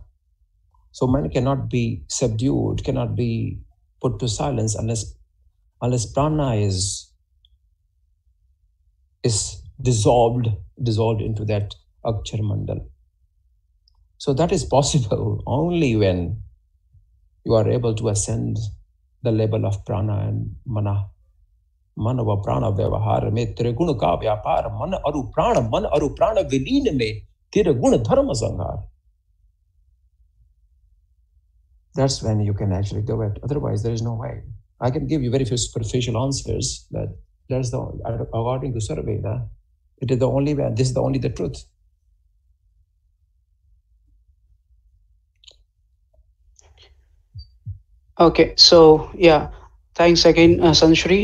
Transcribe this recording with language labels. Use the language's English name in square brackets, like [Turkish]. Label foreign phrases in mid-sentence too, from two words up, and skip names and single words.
[English] So man cannot be subdued, cannot be put to silence unless prana is dissolved into that Akshar Mandal. So that is possible only when you are able to ascend the level of prana and mana. [Hindi] मन व प्राण व्यवहार में त्रिगुण का व्यापार, मन अरु प्राण विलीन में त्रिगुण धर्म संहार. [English] That's when you can actually do it. Otherwise, there is no way. I can give you very superficial answers that that's the, according to Sarveda, it is the only way, this is the only the truth. Okay, so yeah, thanks again, Sant Shri.